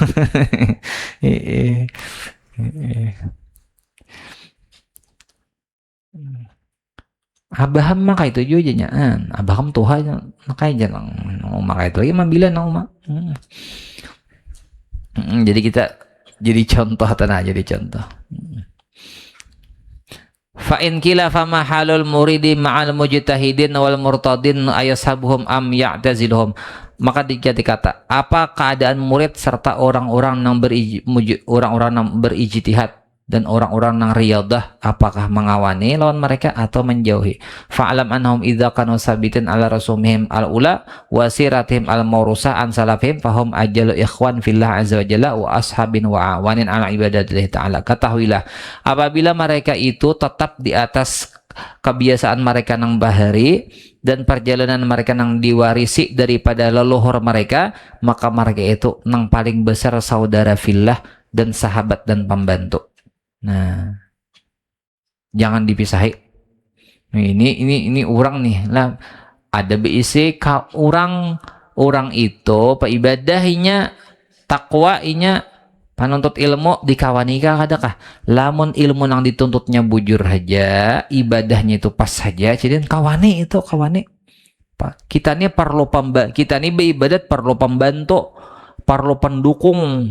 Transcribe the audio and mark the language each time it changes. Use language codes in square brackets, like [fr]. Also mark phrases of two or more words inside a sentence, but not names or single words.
[bjn] Abaham maka itu juga jangan, abaham Tuhan makanya jangan maka itu lagi mambilan nama. Jadi kita jadi contoh tanah, jadi contoh. [ar] فإن قيل فما حال المريد مع المجتهدين والمرتاضين أيصاحبهم أم يعتزلهم, [bjn] maka dikata apa keadaan murid serta orang-orang yang berijtihad dan orang-orang nang riyadah apakah mengawani lawan mereka atau menjauhi. [ar] فاعلم أنهم إذا كانوا ثابتين على رسومهم الأولى وسيرتهم الموروثة عن سلفهم فهم أجل إخوان في الله عز وجل وأصحاب وأعوان على عبادة الله تعالى. [bjn] Ketahuilah apabila mereka itu tetap di atas kebiasaan mereka nang bahari dan perjalanan mereka nang diwarisi daripada leluhur mereka, maka mereka itu nang paling besar saudara fillah dan sahabat dan pembantu. Nah, jangan dipisahi. Ini orang nih lah, ada BIC ka orang itu peibadahnya takwa inya panuntut ilmu dikawani kah kadakah lamun ilmu nang dituntutnya bujur aja ibadahnya itu pas saja jadi kawani itu kawani kita nih perlu kita nih beribadat perlu pembantu perlu pendukung.